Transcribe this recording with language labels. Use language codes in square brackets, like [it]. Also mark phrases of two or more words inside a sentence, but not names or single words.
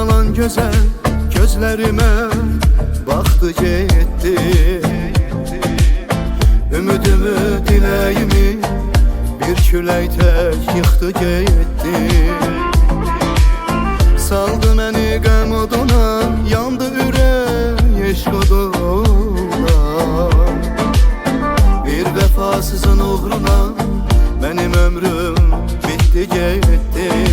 [tr] alan güzel gözlerime baktı gitti. Ümidimi, dileğimi bir külək tek yıktı gitti. [az] Saldı məni qəm oduna, yandı ürək eşq oduna. Bir vəfasızın uğruna mənim ömrüm [tr] bitti gitti.